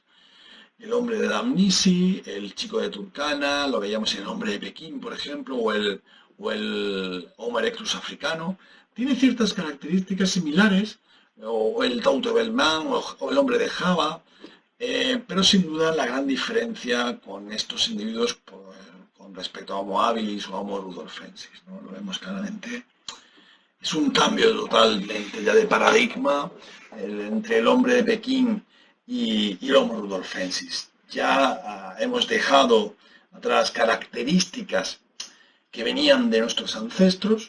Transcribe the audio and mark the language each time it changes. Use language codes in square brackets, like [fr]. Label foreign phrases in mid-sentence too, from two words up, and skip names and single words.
[es] El hombre de Dmanisi, el chico de Turkana, lo veíamos en el hombre de Pekín, por ejemplo, o el Homo erectus africano, tiene ciertas características similares, o el Tauto Belmán, o el hombre de Java, pero sin duda la gran diferencia con estos individuos con respecto a Homo habilis o a Homo rudolfensis, ¿no? Lo vemos claramente. Es un cambio totalmente ya de paradigma entre el hombre de Pekín y el Homo rudolfensis. Ya hemos dejado atrás características que venían de nuestros ancestros.